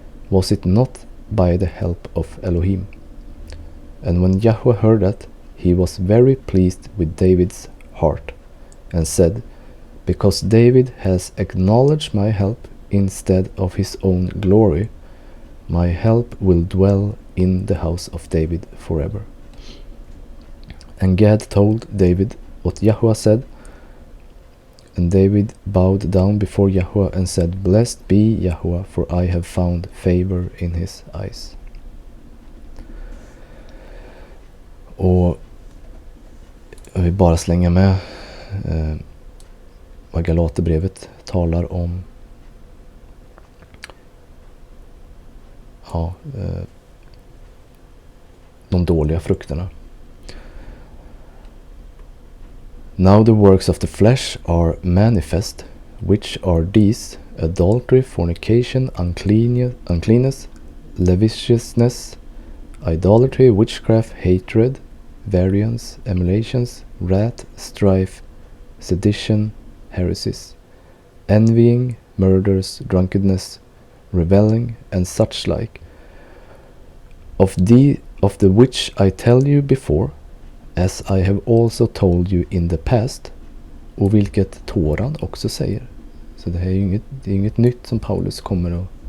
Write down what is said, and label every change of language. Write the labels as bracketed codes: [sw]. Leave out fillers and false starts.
[en] Was it not by the help of Elohim? And when Yahweh heard that, he was very pleased with David's heart, and said, Because David has acknowledged my help instead of his own glory, my help will dwell in the house of David forever. And Gad told David what Yahweh said, and David bowed down before Yahweh and said, Blessed be Yahweh, for I have found favor in his eyes. [sv] Och jag vill bara slänga med vad Galaterbrevet talar om. De dåliga frukterna. [en] Now the works of the flesh are manifest, which are these: adultery, fornication, uncleanness, lasciviousness, idolatry, witchcraft, hatred, variance, emulations, wrath, strife, sedition, heresies, envying, murders, drunkenness, revelling, and such like. Of the which I tell you before, as I have also told you in the past, [sv] och vilket Toran också säger. Så det här är inget nytt som Paulus kommer att...